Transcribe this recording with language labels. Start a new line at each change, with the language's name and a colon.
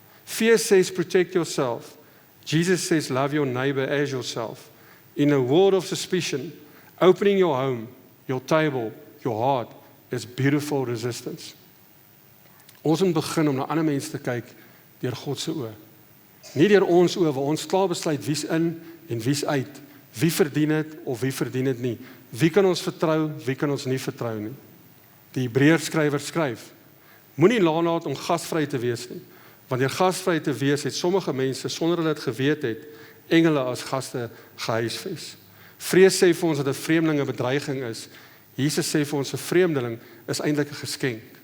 English: Fear says protect yourself. Jesus says love your neighbor as yourself. In a world of suspicion, opening your home, your table, your heart is beautiful resistance.
Afrikaans: Ons moet begin om na ander mense te kyk deur God se oë. Nie deur ons oë waar ons klaar besluit wie's in en wie's uit. Wie verdien dit of wie verdien dit nie. Wie kan ons vertrou, wie kan ons nie vertrou nie. Die Hebreërskrywer skryf, moenie laat om gasvry te wees nie, want deur gasvry te wees het sommige mense, sonder hulle dit geweet het, engele as gaste gehuisves. Vrees sê vir ons dat 'n vreemdeling 'n bedreiging is. Jesus sê vir ons 'n vreemdeling is eintlik 'n geskenk.